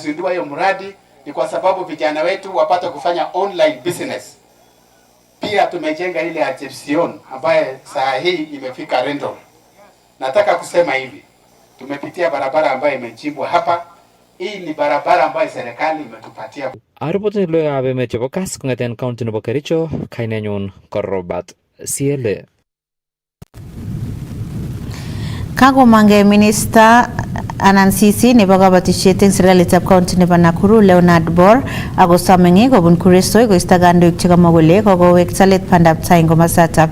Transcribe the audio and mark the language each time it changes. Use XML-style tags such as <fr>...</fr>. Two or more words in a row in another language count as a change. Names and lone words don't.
<sw>kuzindua hiyo mradi ni kwa sababu vijana wetu wapate kufanya</sw> <en>online business.</en> <sw>Pia tumejenga ile Aception ambaye saa hii imefika rental. Nataka kusema hivi, tumepitia barabara ambayo imechimbwa hapa. Hii ni barabara ambayo serikali imetupatia.</sw> <kln>Aripote lo yabe meche bo Kass kongeten county nebo Kericho, kainenyun ko Robert Siele. Kagomange Minister anan CC nebo kabatishet eng serikalitab county nebo Nakuru Leonard Bor ako samengi kobun kuresoi koisto kandoik chekamwa kole kokowekta let bandab tai eng komosatak.</kln>